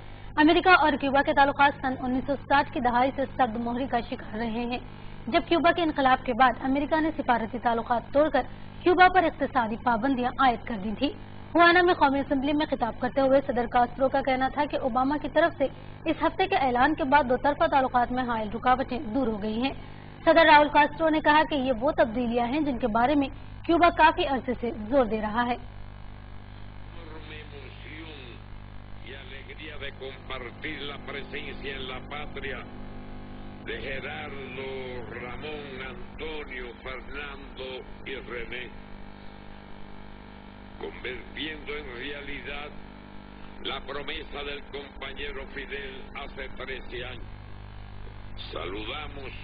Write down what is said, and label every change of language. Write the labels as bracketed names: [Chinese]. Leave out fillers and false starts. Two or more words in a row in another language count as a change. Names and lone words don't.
[Urdu] امریکہ اور کیوبا کے تعلقات سن 1960 کی دہائی سے سرد مہری کا شکار رہے ہیں، جب کیوبا کے انقلاب کے بعد امریکہ نے سفارتی تعلقات توڑ کر کیوبا پر اقتصادی پابندیاں عائد کر دی تھی. ہوانا میں قومی اسمبلی میں خطاب کرتے ہوئے صدر کاسترو کا کہنا تھا کہ اوباما کی طرف سے اس ہفتے کے اعلان کے بعد دو طرفہ تعلقات میں حائل رکاوٹیں دور ہو گئی ہیں. صدر راؤل کاسترو نے کہا کہ یہ وہ تبدیلیاں ہیں جن کے بارے میں کیوبا کافی عرصے سے زور دے رہا ہے. [Spanish] De compartir la presencia en la patria de Gerardo, Ramón, Antonio, Fernando y René, convirtiendo en realidad la promesa del compañero Fidel hace 13 años.